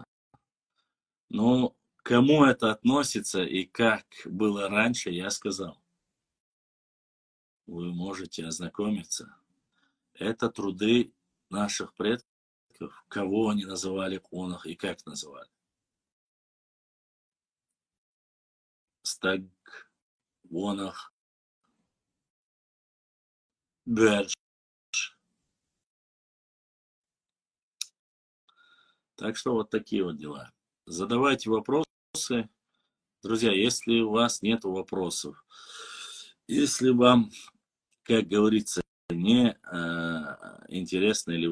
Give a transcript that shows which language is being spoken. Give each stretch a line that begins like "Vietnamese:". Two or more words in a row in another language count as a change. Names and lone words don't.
Russian: Но кому это относится и как было раньше, я сказал. Вы можете ознакомиться. Это труды наших предков, кого они называли монах и как называли. Стаг, вонах, берж. Так что вот такие вот дела. Задавайте вопросы. Друзья, если у вас нет вопросов, если вам, как говорится, не интересно или